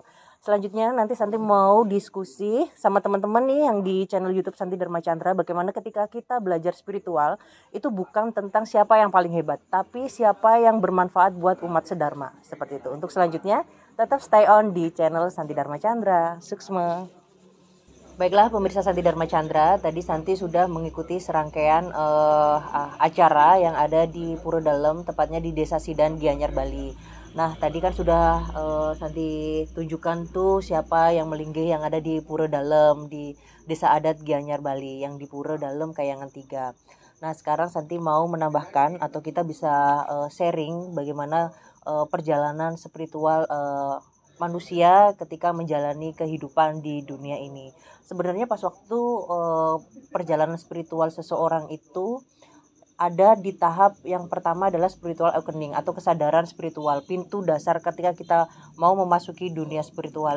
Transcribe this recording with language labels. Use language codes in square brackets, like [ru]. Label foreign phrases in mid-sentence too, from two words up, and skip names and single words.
[id] Selanjutnya nanti Santi mau diskusi sama teman-teman nih yang di channel YouTube Santi Dharma Chandra, bagaimana ketika kita belajar spiritual itu bukan tentang siapa yang paling hebat, tapi siapa yang bermanfaat buat umat sedharma, seperti itu. Untuk selanjutnya tetap [en] stay on [id] di channel Santi Dharma Chandra. Suksma. Baiklah pemirsa Santi Dharma Chandra, tadi Santi sudah mengikuti serangkaian acara yang ada di Pura Dalem, tepatnya di Desa Sidan, Gianyar, Bali. Nah, tadi kan sudah Santi tunjukkan tuh siapa yang melinggih yang ada di Pura Dalem, di Desa Adat Gianyar, Bali, yang di Pura Dalem Kayangan 3. Nah, sekarang Santi mau menambahkan atau kita bisa sharing bagaimana perjalanan spiritual manusia ketika menjalani kehidupan di dunia ini. Sebenarnya pas waktu perjalanan spiritual seseorang itu ada di tahap yang pertama adalah [en] spiritual awakening [id] atau kesadaran spiritual, pintu dasar ketika kita mau memasuki dunia spiritual.